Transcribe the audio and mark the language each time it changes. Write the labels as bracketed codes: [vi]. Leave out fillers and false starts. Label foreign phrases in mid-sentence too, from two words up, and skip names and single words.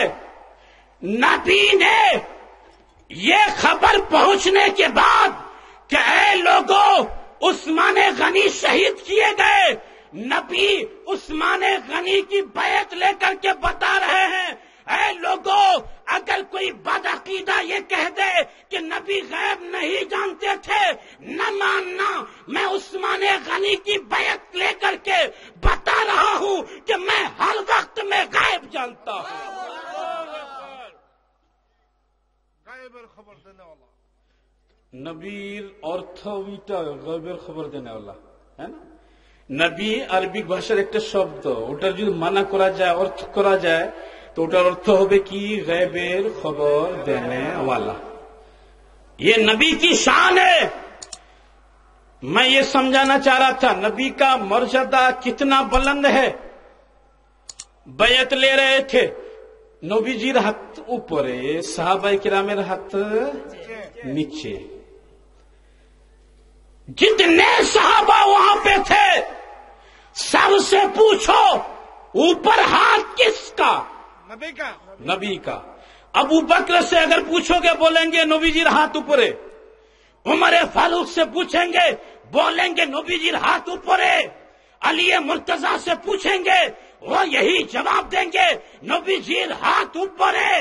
[ur] نبی نے یہ خبر پہنچنے کے بعد کہ اے لوگوں عثمان غنی شہید کیے گئے، نبی عثمان غنی کی بیعت لے کر کے بتا رہے ہیں، اے لوگوں اگر کوئی بدعقیدہ یہ کہہ دے کہ نبی غیب نہیں جانتے تھے، نہ ماننا، میں عثمان غنی کی بیعت لے کر کے بتا رہا ہوں کہ میں ہر وقت میں غیب جانتا ہوں۔ [bn] নবীর অর্থ ওইটা গায়বের খবর দেনেওয়ালা, হ্যাঁ না। নবী আরবি ভাষার একটা শব্দ, ওটার যদি মানা করা যায়, অর্থ করা যায় تو ওটার অর্থ হবে কি গায়বের খবর দেনেওয়ালা। [ur] یہ نبی کی شان ہے۔ میں یہ سمجھانا چاہ رہا تھا نبی کا مرتبہ کتنا بلند ہے۔ بیعت لے رہے تھے، [bn] নবীজির হাত উপরে, সাহাবায়ে কিরামের হাত নিচে। [ur] جتنے صحابہ وہاں پہ تھے سب سے پوچھو اوپر ہاتھ کس کا؟ نبی کا۔ ابو بکر سے اگر پوچھو گے بولیں گے نبی جی ہاتھ اوپر ہے، عمر فاروق سے پوچھیں گے بولیں گے نبی جی ہاتھ اوپر ہے، علی مرتضی سے پوچھیں گے وہ یہی جواب دیں گے نبی جی ہاتھ اوپر ہے۔